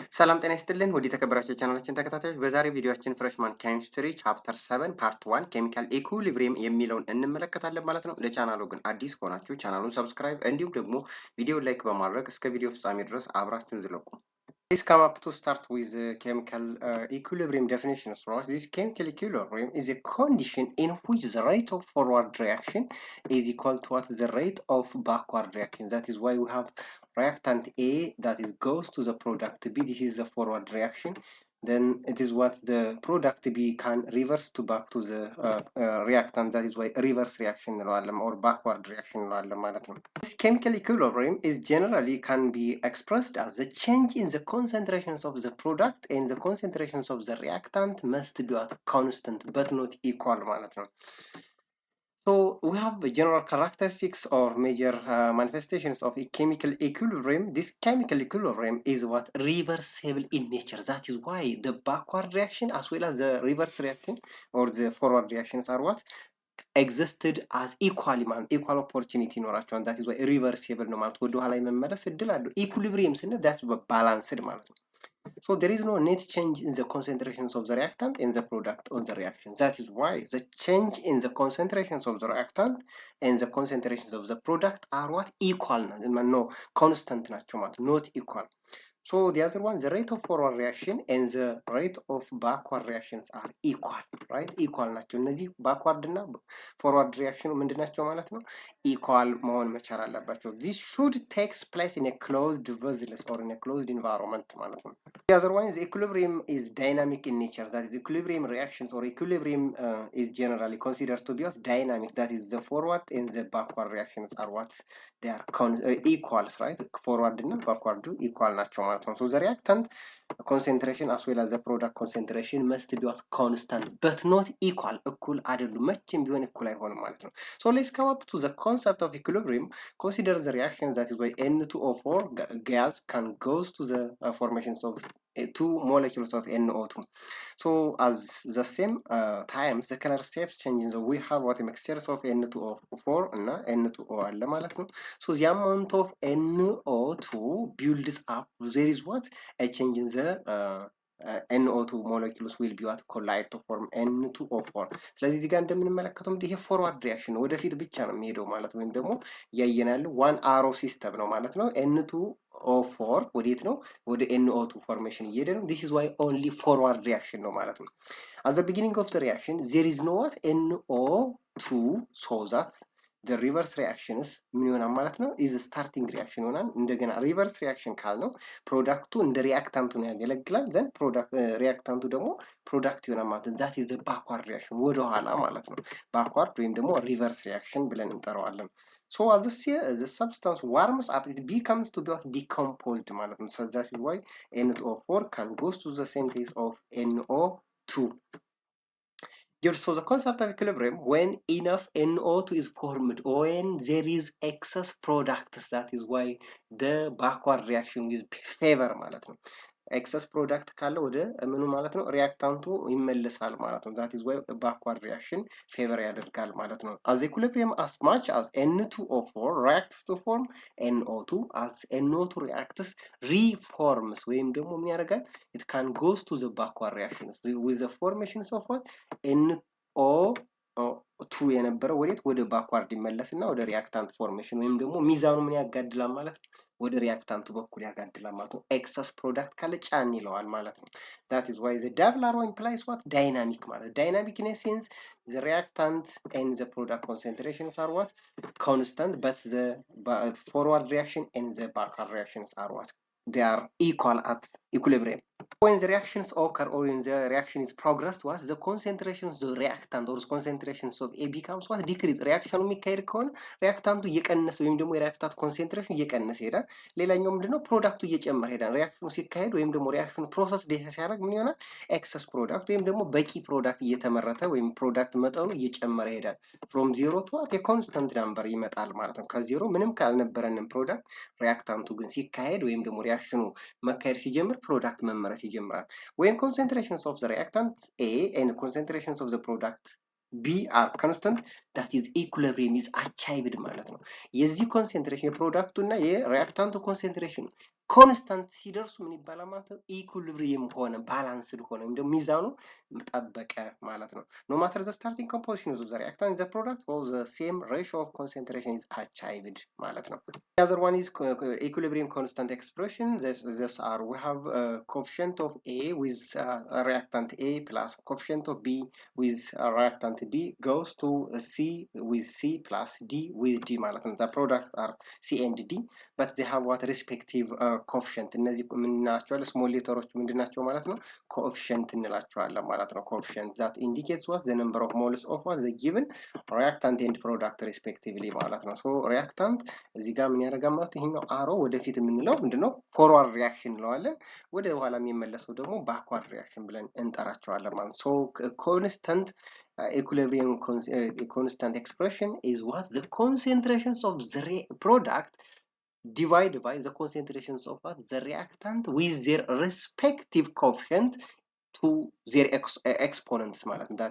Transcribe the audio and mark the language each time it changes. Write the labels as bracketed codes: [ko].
[am] ሰላም ጤና ይስጥልን ወደ ተከበራችሁ ቻናላችን ተከታታዮች በዛሬ ቪዲዮአችን ፍሬሽማን ኬሚስትሪ ቻፕተር 7 ፓርት 1 ኬሚካል ኢኩሊብሪየም የሚለውን እንመለከታለን ማለት ነው። ለቻናሉ ግን አዲስ ከሆናችሁ ቻናሉን ሰብስክራይብ እንዲሁም ደግሞ ቪዲዮ ላይክ በማድረግ እስከ ቪዲዮ ፍጻሜ ድረስ አብራችሁን ዝለቁ። [en] Please come up to start with the chemical equilibrium definition. So this chemical equilibrium is a condition in which the rate of forward reaction is equal to what the rate of backward reaction. That is why we have reactant A that is goes to the product B. This is the forward reaction. Then it is what the product B can reverse to back to the reactant. That is why reverse reaction or backward reaction. This chemical equilibrium is generally can be expressed as the change in the concentrations of the product and the concentrations of the reactant must be at constant but not equal. So we have general characteristics or major manifestations of a chemical equilibrium. This chemical equilibrium is what reversible in nature. That is why the backward reaction as well as the reverse reaction or the forward reactions are what existed as equal opportunity [am] ይኖራቸዋል. [en] that is why reversible [am] ነው ማለት ወደ ኋላ የመመለስ እድል አለው. [en] equilibrium [am] ስንል [en] that's balanced [am] ማለት ነው. [en] So there is no net change in the concentrations of the reactant and the product on the reaction. That is why the change in the concentrations of the reactant and the concentrations of the product are what equal no constant [am] ናቸው ማለት [en] not equal. So the other one, the rate of forward reaction and the rate of backward reactions are equal, right? [am] Equal ናቸው እነዚህ backward እና forward reaction ምንድን ናቸው ማለት ነው? Equal መሆን መቻል አለባቸው. [en] This should takes place in a closed vessels or in a closed environment [am] ማለት ነው. [en] The other one is equilibrium is dynamic in nature. That is equilibrium reactions or equilibrium is generally considered to be dynamic. That is the forward and the backward reactions are what they are equals, right? Forward and backward equal [am] ናቸው ማለት ነው. [en] So the reactant concentration as well as the product concentration must be what constant but not equal. [am] እኩል አይደሉም መቼም ቢሆን እኩል አይሆንም ማለት ነው. [en] So let's come up to the concept of equilibrium. Consider the reaction that is why N2O4 gas can goes to the formations of two molecules of NO2. So as the same times the color steps changing, so we have what a mixture of N2O4 and N2O [am] አለ ማለት ነው. [en] So the amount of NO2 builds up. There is what a change in the NO2 molecules will be what collide to form N2O4. [am] ስለዚህ እዚህ ጋር እንደምንመለከተው ይሄ ፎርዋርድ ሪአክሽን ወደፊት ብቻ ነው የሚሄደው ማለት ወይም ደግሞ ያየናል ዋን አሮ ሲስተም ነው ማለት ነው። N2O4 ወዴት ነው? ወደ NO2 ፎርሜሽን እየሄደ ነው. [en] This is why only forward reaction [am] ነው ማለት ነው. [en] At the beginning of the reaction there is no what NO2, so that the reverse reactions [am] ምን ይሆናል ማለት ነው [en] is starting reaction [am] ይሆናል። እንደገና reverse reaction ካልነው ፕሮዳክቱ እንደ ሪአክታንቱ ነው ያገለግላል። ዘን ፕሮዳክት ሪአክታንቱ ደግሞ ፕሮዳክት ይሆናል ማለት ነው። [en] that is the backward reaction [am] ወደ ኋላ ማለት ነው። [en] backward ወይም ደግሞ reverse reaction [am] ብለን እንጠራዋለን። [en] So as the substance warms up it becomes to be decomposed [am] ማለት ነው. [en] So that is why N2O4 can goes to the synthesis of NO2. So the concept of equilibrium, when enough NO2 is formed, when there is excess products, that is why the backward reaction is favor [am] ማለት ነው. excess product ካለ ወደ ምኑ ማለት ነው ሪአክታንቱ ይመለሳል ማለት ነው. [en] that is why backward reaction favor [am] ያደርጋል ማለት ነው. [en] as equilibrium as much as N2O4 reacts to form NO2, as NO2 reacts reforms [am] ወይም ደግሞ ምን ያደርጋል [en] it can goes to the backward reactions with the formations of what [am] NO2 የነበረው ወደ ባክዋርድ ይመለስና ወደ ሪአክታንት ፎርሜሽን ወይም ደግሞ ሚዛኑ ምን ያጋድላል ማለት ነው ወደ ሪአክታንቱ በኩል ያጋድላል ማለት ነው። ኤክሰስ ፕሮዳክት ካለ ጫን ይለዋል ማለት ነው። [en] that is why the double arrow implies what dynamic [am] ማለት [en] dynamic in a sense the reactant and the product concentrations are what constant but the forward reaction and the backward reactions are what they are equal at equilibrium. When the reactions occur or when the reaction is progressed, what the concentrations of the reactant or concentrations of A becomes what decrease. [am] reaction የሚካሄድ ከሆነ ሪአክታንቱ እየቀነሰ ወይም ደግሞ የሪአክታንት ኮንሰንትሬሽን እየቀነሰ ይሄዳል። ሌላኛው ምንድነው ፕሮዳክቱ እየጨመረ ይሄዳል። ሪአክሽኑ ሲካሄድ ወይም ደግሞ ሪአክሽኑ ፕሮሰስ ዴታ ሲያደርግ ምን ይሆናል ኤክሰስ ፕሮዳክት ወይም ደግሞ በቂ ፕሮዳክት እየተመረተ ወይም ፕሮዳክት መጠኑ እየጨመረ ይሄዳል። [en] from 0 to what a constant number [am] ይመጣል ማለት ነው። ከዜሮ ምንም ካልነበረንም ፕሮዳክት ሪአክታንቱ ግን ሲካሄድ ወይም ደግሞ ሪአክሽኑ መካሄድ ሲጀምር ፕሮዳክት መመረት ይጀምራል። [en] when concentrations of the reactant A and concentrations of the product B are constant, that is equilibrium is achieved [am] ማለት ነው። የዚህ ኮንሰንትሬሽን የፕሮዳክቱ እና የሪአክታንቱ ኮንሰንትሬሽን constant ሲደርሱ ምን ይባላል ማለት ነው? ኢኩሊብሪየም ሆነ ባላንስድ ሆነ ወይም ደግሞ ሚዛኑ ጠበቀ ማለት ነው። [en] no matter the starting composition of the reactant the product of the same ratio of concentration is achieved [am] ማለት ነው. [en] The other one is equilibrium constant expression. This are we have coefficient of A with reactant A plus coefficient of B with reactant B goes to C with C plus D with D [am] ማለት ነው. [en] The products are C and D but they have what respective coefficient. [am] እነዚህ ምንናቸዋለን small letterዎች ምንድናቸው ማለት ነው? coefficient እንላቸዋለን ማለት ነው። [en] coefficient that indicates what the number of moles of what the given reactant and product respectively [am] ማለት ነው. so reactant እዚህ ጋር ምን ያደርጋል ማለት ይሄኛው አሮ ወደፊት የምንለው ምንድነው? [en] forward reaction [am] እንለዋለን። ወደ ኋላ የሚመለሰው ደግሞ backward reaction ብለን እንጠራቸዋለን ማለት ነው። [en] so constant equilibrium constant expression is what the concentrations of the product divided by the concentrations of what the reactant with their respective coefficient to their exponents [am] ማለት ነው.